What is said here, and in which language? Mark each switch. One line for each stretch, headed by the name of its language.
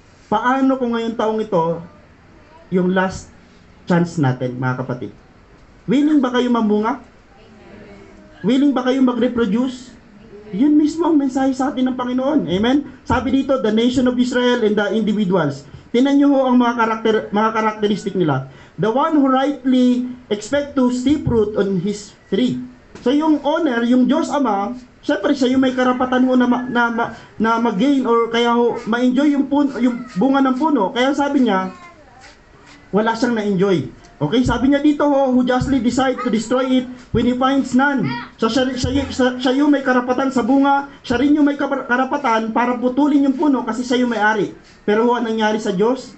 Filipino: Paano kung ngayong taong ito, yung last chance natin, mga kapatid? Willing ba kayo mamunga? Willing ba kayo mag-reproduce? Yun mismo ang mensahe sa atin ng Panginoon. Amen? Sabi dito,
English: the nation of Israel and the individuals.
Filipino: Tingnan nyo ang mga karakteristik nila.
English: The one who rightly expect to see fruit on his tree.
Filipino: So yung owner, yung Diyos Ama, syempre siya yung may karapatan na mag-gain or kaya ma-enjoy yung bunga ng puno. Kaya sabi niya, wala siyang na-enjoy.
English: Okay,
Filipino: sabi niya dito,
English: who justly decide to destroy it when he finds none.
Filipino: So siya yung may karapatan sa bunga, siya rin yung may karapatan para putulin yung puno kasi siya yung may-ari. Pero anong nangyari sa Diyos?